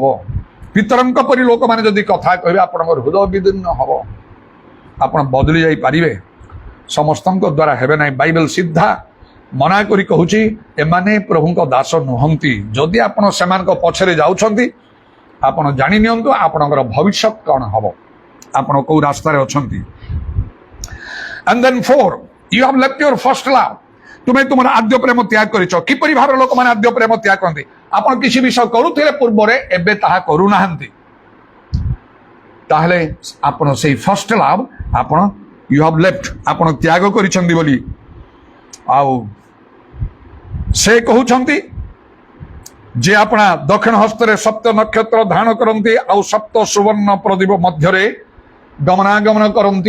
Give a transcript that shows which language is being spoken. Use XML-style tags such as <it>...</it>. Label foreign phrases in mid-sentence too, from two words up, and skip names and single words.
<or>ପିତରଙ୍କ ପରି ଲୋକମାନେ ଯଦି କଥା କହିବେ ଆପଣଙ୍କର ହୃଦୟ ବିଦୀର୍ଣ୍ଣ ହବ, ଆପଣ ବଦଳି ଯାଇପାରିବେ। ସମସ୍ତଙ୍କ ଦ୍ୱାରା ହେବେ ନାହିଁ। ବାଇବେଲ ସିଧା ମନା କରି କହୁଛି ଏମାନେ ପ୍ରଭୁଙ୍କ ଦାସ ନୁହନ୍ତି। ଯଦି ଆପଣ ସେମାନଙ୍କ ପଛରେ ଯାଉଛନ୍ତି, ଆପଣ ଜାଣି ନିଅନ୍ତୁ ଆପଣଙ୍କର ଭବିଷ୍ୟତ କଣ ହବ, ଆପଣ କୋଉ ରାସ୍ତାରେ ଅଛନ୍ତି।</or> <en>And then 4, you have left your first love.</en> <or>ତୁମେ ତୁମର ଆଦ୍ୟ ପ୍ରେମ ତ୍ୟାଗ କରିଛ। କିପରି ଭାବରେ ଲୋକମାନେ ଆଦ୍ୟ ପ୍ରେମ ତ୍ୟାଗ କରନ୍ତି? ଆପଣ କିଛି ବିଷୟ କରୁଥିଲେ ପୂର୍ବରେ, ଏବେ ତାହା କରୁନାହାନ୍ତି। ତାହେଲେ ଆପଣ ସେଇ</or> <en>first love</en> <or>ଆପଣ</or> <en>you have left,</en> <or>ଆପଣ ତ୍ୟାଗ କରିଛନ୍ତି ବୋଲି। ଆଉ ସେ କହୁଛନ୍ତି ଯେ ଆପଣ ଦକ୍ଷିଣ ହସ୍ତରେ ସପ୍ତ ନକ୍ଷତ୍ର ଧାରଣ କରନ୍ତି, ଆଉ ସପ୍ତ ସୁବର୍ଣ୍ଣ ପ୍ରଦୀପ ମଧ୍ୟରେ ଗମନାଗମନ କରନ୍ତି।</or>